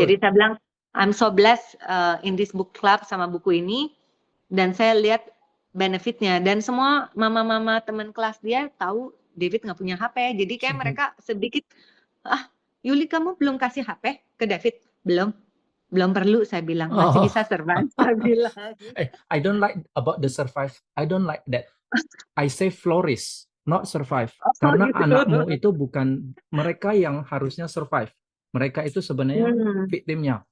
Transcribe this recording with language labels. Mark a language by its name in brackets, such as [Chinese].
[Indonesian] Jadi saya bilang [English] I'm so blessed in this book club [Indonesian] sama buku ini. Dan saya lihat benefitnya. Dan semua mama-mama teman kelas dia tahu David nggak punya HP. Jadi kayak mereka sedikit, Yuli kamu belum kasih HP ke David? Belum perlu saya bilang. Masih bisa survive saya bilang. [English] I don't like about the survive. I don't like that. I say flourish, not survive. [Indonesian] Karena gitu. anakmu itu bukan mereka yang harusnya survive. Mereka itu sebenarnya victimnya.